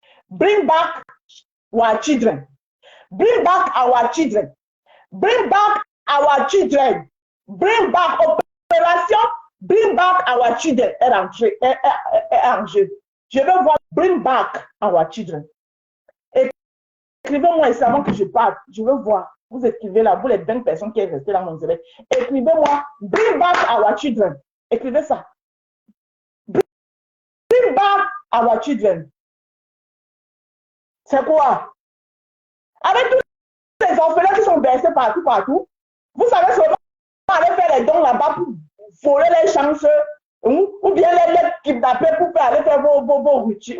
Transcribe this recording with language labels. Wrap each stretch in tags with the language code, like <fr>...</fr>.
<en>Bring back our children. Bring back our children. Bring back our children. Bring back opération. Bring back our children.</en> <fr>En jeu. Je veux voir</fr> <en>bring back our children.</en> <fr>Écrivez-moi ici avant que je parte. Je veux voir. Vous écrivez là, vous les 20 personnes qui sont restées dans mon direct. Écrivez-moi</fr> <en>bring back our children.</en> <fr>Écrivez ça.</fr> <en>Bring back our children.</en> <fr>C'est quoi? Avec tous les orphelins qui sont versés partout, vous savez seulement aller faire les dons là-bas pour voler les chances ou bien les kidnapper pour aller faire vos routines.</fr>